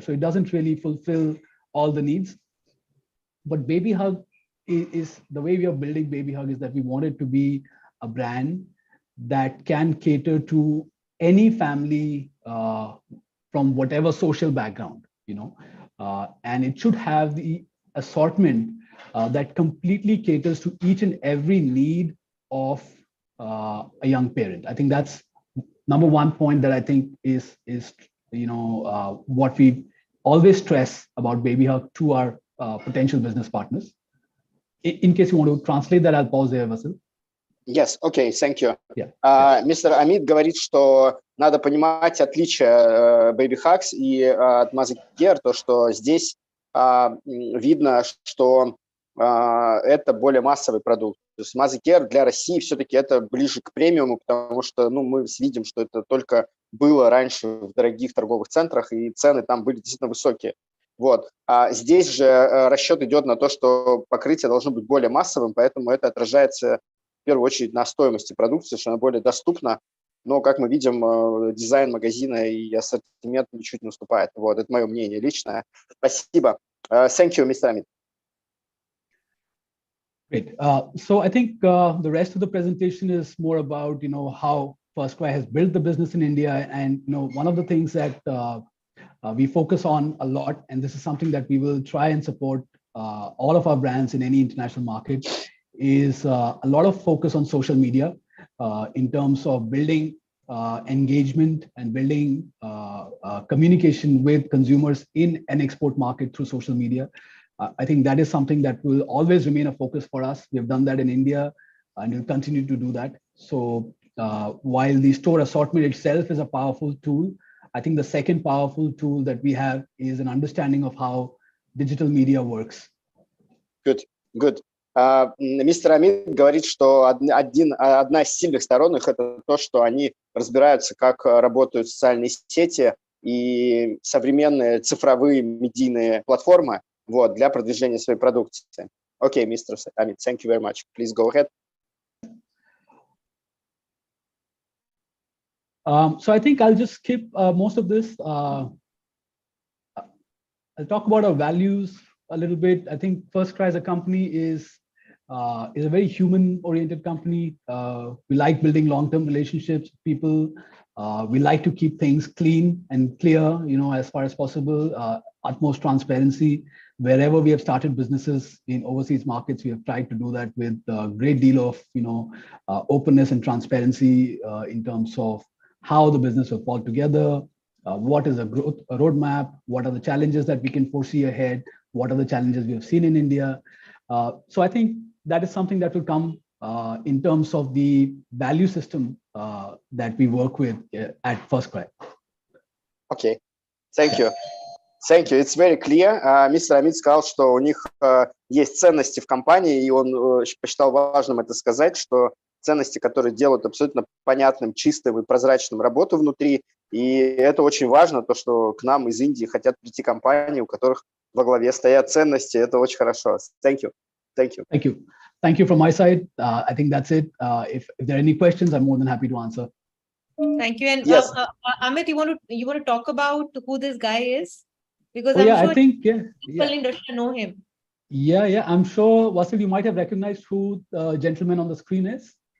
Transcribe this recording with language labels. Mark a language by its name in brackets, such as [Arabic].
[English] So it doesn't really fulfill all the needs. But Baby Hug is the way we are building Baby Hug is that we want it to be a brand that can cater to any family from whatever social background, you know, and it should have the assortment that completely caters to each and every need of a young parent. I think that's number one point that I think is you know, what we always stress about Baby Hug to our potential business partners. In case you want to translate that, I'll pause there, Vasil. Yes, okay, thank you. Yeah. Mr. [Russian] Ameet говорит, что надо понимать отличия Baby Hugs и от Mother Care, то, что здесь видно, что это более массовый продукт. То есть Mother Care для России все-таки это ближе к премиуму, потому что ну, мы видим, что это только было раньше в дорогих торговых центрах, и цены там были действительно высокие. Вот. А здесь же расчет идет на то, что покрытие должно быть более массовым, поэтому это отражается в первую очередь на стоимости продукции, что она более доступна. Но, как мы видим, дизайн магазина и ассортимент ничуть не уступает. Вот, это мое мнение личное. Спасибо. [English] Thank you, Mr. Ameet. Great. So I think the rest of the presentation is more about, you know, how Firstcry has built the business in India. And, you know, one of the things that we focus on a lot, and this is something that we will try and support all of our brands in any international market, is a lot of focus on social media in terms of building engagement and building communication with consumers in an export market through social media. I think that is something that will always remain a focus for us. We have done that in India and we'll continue to do that. So while the store assortment itself is a powerful tool, I think the second powerful tool that we have is an understanding of how digital media works. Good, good. [Russian] Мистер Амит говорит, что одна из сильных сторон их это то, что они разбираются, как работают социальные сети и современные цифровые медийные платформы вот, для продвижения своей продукции. [English] Okay, Mr. Amit, thank you very much. Please go ahead. So I think I'll just skip most of this. I'll talk about our values a little bit. I think Firstcry as a company is a very human-oriented company. We like building long-term relationships with people. We like to keep things clean and clear, you know, as far as possible. Utmost transparency. Wherever we have started businesses in overseas markets, we have tried to do that with a great deal of, you know, openness and transparency in terms of how the business will fall together, what is a growth roadmap, what are the challenges that we can foresee ahead, what are the challenges we have seen in India. So I think that is something that will come in terms of the value system that we work with at Firstcry. Okay, thank you. Thank you. It's very clear. [Russian] Мистер Амит сказал, что у них есть ценности в компании, и он посчитал важным это сказать, что ценности, которые делают абсолютно понятным, чистым и прозрачным работу внутри. И это очень важно, то, что к нам из Индии хотят прийти компании, у которых во главе стоят ценности. Это очень хорошо. [English] Thank you. Thank you. Thank you. Thank you from my side. I think that's it. If there are any questions, I'm more than happy to answer. Thank you. And Yes. Amit, you want to talk about who this guy is? Because Oh, I'm yeah, sure I think, people in Russia know him. Yeah. I'm sure, Vasil, you might have recognized who the gentleman on the screen is.